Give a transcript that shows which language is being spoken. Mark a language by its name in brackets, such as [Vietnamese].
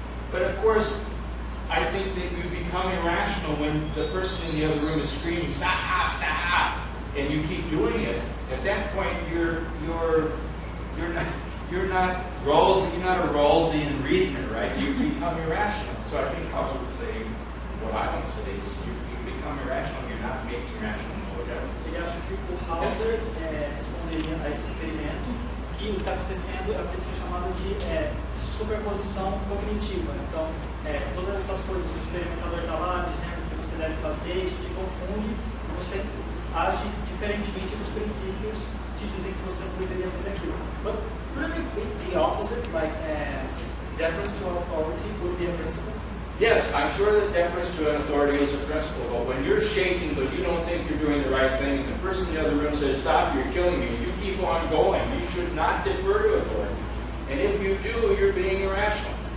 [English] But of course, I think that you become irrational when the person in the other room is screaming, "Stop, stop," and you keep doing it. At that point, you're not a Rawlsian reasoner, right? You become irrational. So I think Hauser would say, what I want to say is, you become irrational. You're not making rational knowledge evidence. [Portuguese] Ele acha que o Hauser responderia a esse experimento que o que está acontecendo é o que ele tem chamado de superposição cognitiva. Então, todas essas coisas, o experimentador está lá dizendo que você deve fazer, isso te confunde, e você age diferentemente dos princípios que dizem que você não deveria fazer aquilo. [English] But couldn't it be the opposite, like deference to authority would be a principle? Yes, I'm sure that deference to an authority is a principle, but when you're shaking because you don't think you're doing the right thing, and the person in the other room says, "Stop, you're killing me," you keep on going. You should not defer to authority. And if you do, you're being irrational.